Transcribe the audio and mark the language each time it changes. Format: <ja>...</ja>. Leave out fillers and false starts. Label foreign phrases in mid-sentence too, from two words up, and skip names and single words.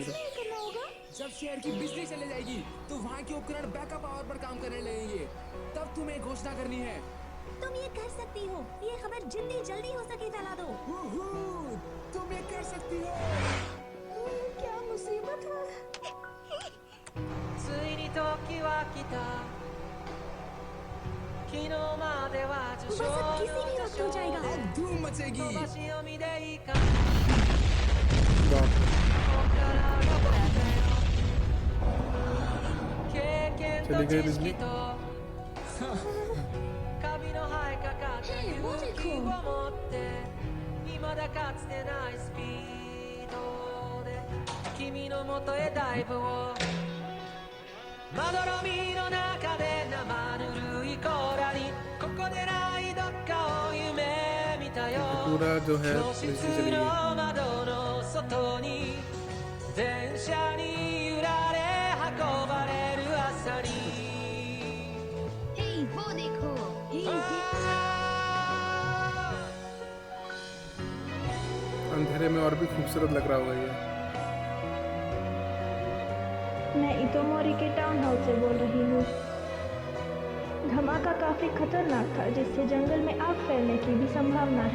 <hi>जब शहर की बिजली चले जाएगी तो वहाँ के उपकरण</hi> <en>backup power</en> <hi>पर काम करने लगेंगे, तब तुम्हें घोषणा करनी है। तुम ये कर सकती हो, ये खबर जितनी जल्दी हो सके फैला दो। तुम ये कर सकती हो। क्या मुसीबत है।</hi> <ja>ついに時は来た。昨日までは受賞の歌唱で</ja> <hi>धूम मचेगी।</hi> <ja>飛ばし読みでいいか。</ja> <hi>चली गई बिजली।</hi> <ja>カビの生えかかった勇気を持って未だかつてないスピードで君の元へダイブをまどろみの中で生ぬるい甲羅にここでないどっかを夢見たよ</ja> <hi>पूरा जो है</hi> <ja>教室</ja> <hi>बिजली चली</hi> <ja>の</ja> <hi>गई।</hi> <ja>窓の外に電車に揺られ運ばれる朝に</ja> <hi>हे वो देखो अंधेरे में और भी खूबसूरत लग रहा होगा ये। मैं इतोमोरी के टाउन हाउस से बोल रही हूँ। धमाका काफी खतरनाक था, जिससे जंगल में आग फैलने की भी संभावना है।</hi>